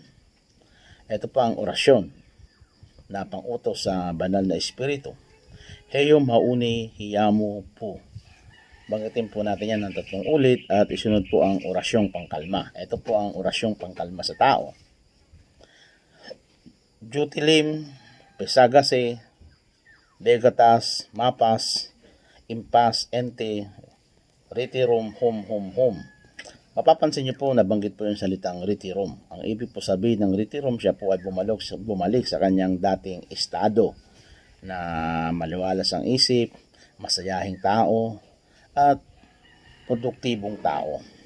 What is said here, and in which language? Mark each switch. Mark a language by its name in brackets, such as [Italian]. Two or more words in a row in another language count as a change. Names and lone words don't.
[Filipino] Ito po ang orasyon na pang-utos sa banal na espiritu. Heyom hauni hiyamu po. Banggitin po natin yan ng 3 ulit at isunod po ang orasyong pangkalma. Ito po ang orasyong pangkalma sa tao. Jutilim, pesagase, begatas, mapas, impas, ente, retirum, hum. Mapapansin niyo po nabanggit po yung salitang retirum. Ang ibig po sabihin ng retirum, siya po ay bumalik sa kanyang dating estado na maliwalas ang isip, masayahing tao, at produktibong tao.